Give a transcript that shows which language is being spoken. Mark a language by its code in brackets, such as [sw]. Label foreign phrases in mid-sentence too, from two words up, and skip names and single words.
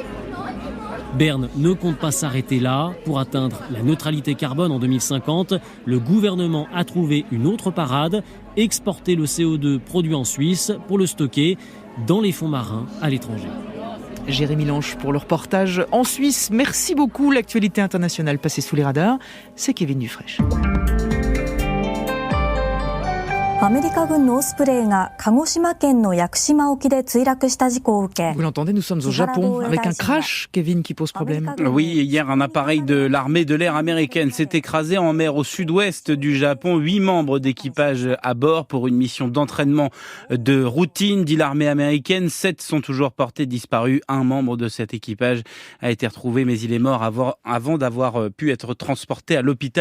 [fr] Berne ne compte pas s'arrêter là. Pour atteindre la neutralité carbone en 2050, le gouvernement a trouvé une autre parade, exporter le CO2 produit en Suisse pour le stocker dans les fonds marins à l'étranger. Jérémy Lange pour le reportage en Suisse. Merci beaucoup. L'actualité internationale passée sous les radars, c'est Kevin Dufraîche. [ja] アメリカ軍のオスプレイが鹿児島県の屋久島沖で墜落した事故を受け。 [fr] Vous l'entendez, nous sommes au Japon avec un crash, Kevin, qui pose problème. Oui, hier, un appareil de l'armée de l'air américaine s'est écrasé en mer au sud-ouest du Japon. 8 membres d'équipage à bord pour une mission d'entraînement de routine, dit l'armée américaine. 7 sont toujours portés disparus. Un membre de cet équipage a été retrouvé, mais il est mort avant d'avoir pu être transporté à l'hôpital.